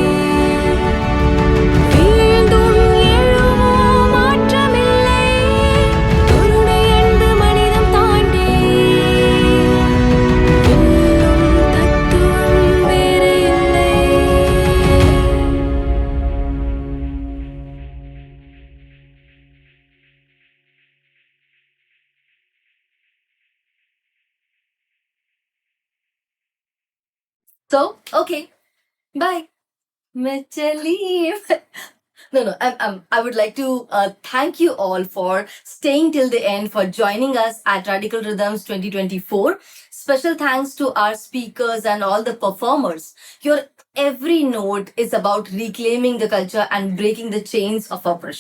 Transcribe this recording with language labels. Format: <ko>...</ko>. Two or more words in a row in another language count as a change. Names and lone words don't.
<ta>வீழ்ந்தும் எழுவோம் மாற்றமில்லை கருணை அன்பு மனிதம் தாண்டி வெல்லும் தத்துவம் வேறு இல்லை</ta> <en>So, okay, bye.</en> <hi>मैं चली</hi> <en>No, I would like to thank you all for staying till the end, for joining us at Radical Rhythms 2024. Special thanks to our speakers and all the performers. Your every note is about reclaiming the culture and breaking the chains of oppression.</en>